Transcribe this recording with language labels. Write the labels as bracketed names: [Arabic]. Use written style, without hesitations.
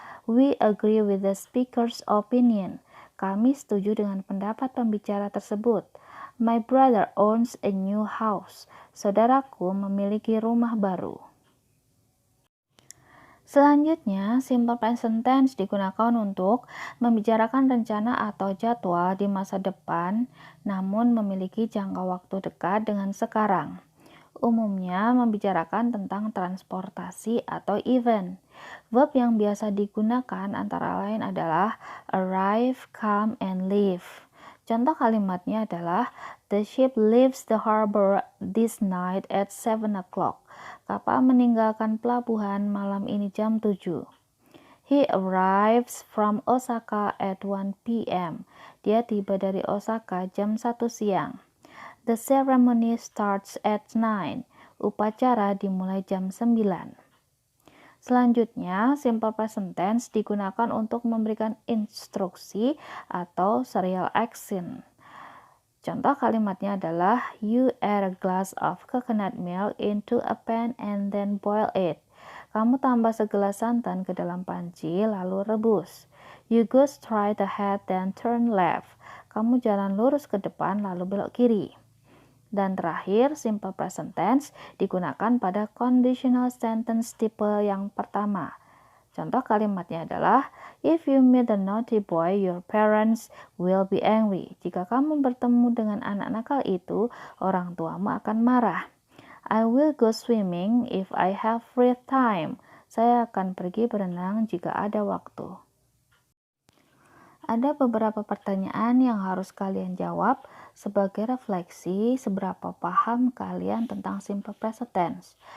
[English] We agree with the speaker's opinion. [Indonesian] Kami setuju dengan pendapat pembicara tersebut. [English] My brother owns a new house. [Indonesian] Saudaraku memiliki rumah baru. Selanjutnya, simple present tense digunakan untuk membicarakan rencana atau jadwal di masa depan, namun memiliki jangka waktu dekat dengan sekarang. Umumnya membicarakan tentang transportasi atau event. Verb yang biasa digunakan antara lain adalah [English] arrive, come, and leave. [Indonesian] Contoh kalimatnya adalah [English] the ship leaves the harbor this night at 7 o'clock. [Indonesian] Kapal meninggalkan pelabuhan malam ini jam 7. [English] He arrives from Osaka at 1 p.m. [Indonesian] Dia tiba dari Osaka jam 1 siang. [English] The ceremony starts at 9. [Indonesian] Upacara dimulai jam 9. Selanjutnya, simple present tense digunakan untuk memberikan instruksi atau serial action. Contoh kalimatnya adalah [English] you add a glass of coconut milk into a pan and then boil it. [Indonesian] Kamu tambah segelas santan ke dalam panci lalu rebus. [English] You go straight ahead then turn left. [Indonesian] Kamu jalan lurus ke depan lalu belok kiri. Dan terakhir, simple present tense digunakan pada conditional sentence tipe yang pertama. Contoh kalimatnya adalah, [English] if you meet a naughty boy, your parents will be angry. [Indonesian] Jika kamu bertemu dengan anak nakal itu, orang tuamu akan marah. [English] I will go swimming if I have free time. [Indonesian] Saya akan pergi berenang jika ada waktu. Ada beberapa pertanyaan yang harus kalian jawab sebagai refleksi seberapa paham kalian tentang simple present tense.